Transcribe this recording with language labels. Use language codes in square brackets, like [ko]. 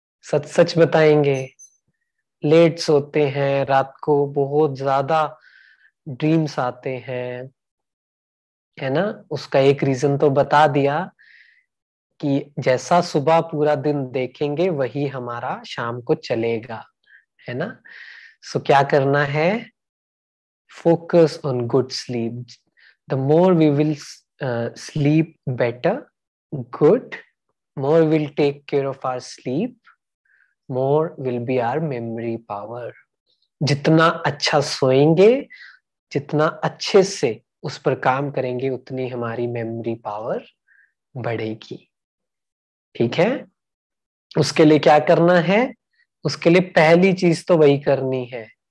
[hi] सच सच बताएंगे। लेट सोते हैं, रात को बहुत ज्यादा ड्रीम्स आते हैं, है ना? उसका एक रीजन तो बता दिया कि जैसा सुबह पूरा दिन देखेंगे वही हमारा शाम को चलेगा, है ना? सो क्या करना है? [en] Focus on good sleep. The more we will sleep better, good, more we'll take care of our sleep, more will be our memory power. [hi] जितना अच्छा सोएंगे, जितना अच्छे से उस पर काम करेंगे, उतनी हमारी मेमोरी पावर बढ़ेगी। ठीक है? उसके लिए क्या करना है? उसके लिए पहली चीज तो वही करनी है।